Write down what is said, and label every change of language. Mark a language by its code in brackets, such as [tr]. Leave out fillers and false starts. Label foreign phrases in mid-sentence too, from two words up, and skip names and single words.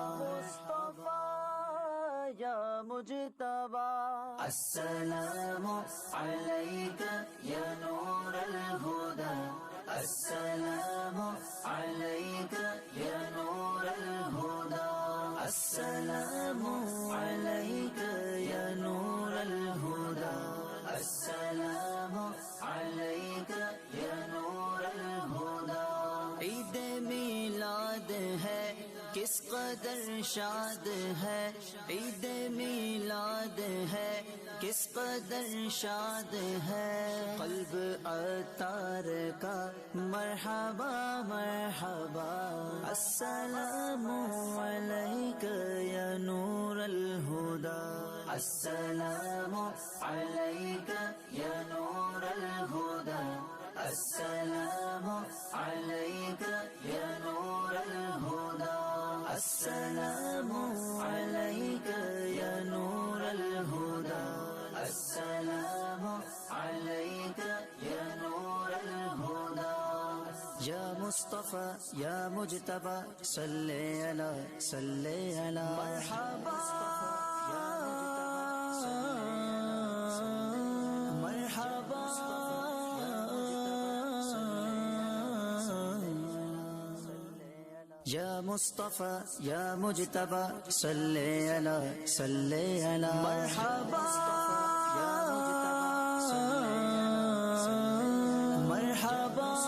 [ar] یا مجتبی السلام علیک یا نور الہدی السلام علیک یا نور الہدی السلام علیک یا نور الہدی السلام علیک یا نور الہدی [ur] عید میلاد ہے کس قدر شاد ہے عید میلاد ہے کس قدر شاد ہے قلب عطار کا [ar] مرحبا مرحبا السلام علیک یا نور الہدی السلام علیک یا نور الہدی السلام علیک یا نور الہدی السلام علیک یا نور الہدی السلام علیک یا نور الہدی یا مصطفیٰ یا مجتبیٰ صلی علی مرحبا مرحبا یا مصطفیٰ یا مجتبیٰ صلی علی مرحبا مرحبا